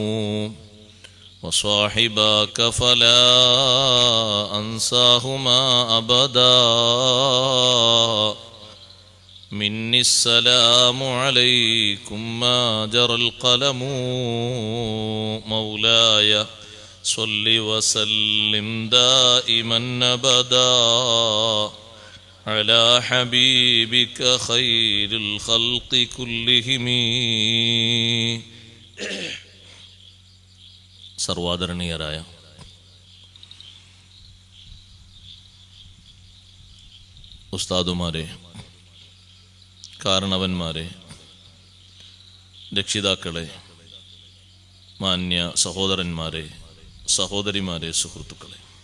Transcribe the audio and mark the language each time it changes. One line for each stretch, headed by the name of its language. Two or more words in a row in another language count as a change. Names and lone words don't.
Arabic: وصاحباك فلا أنساهما أبدا مني السلام عليكم ما جرى القلم مولاي صل وسلم دائما أبدا على حبيبك خير الخلق كلهم
Malayalam: സർവാദരണീയരായ ഉസ്താദുമാരെ, കാരണവന്മാരെ, രക്ഷിതാക്കളെ, മാന്യ സഹോദരന്മാരെ, സഹോദരിമാരെ, സുഹൃത്തുക്കളെ,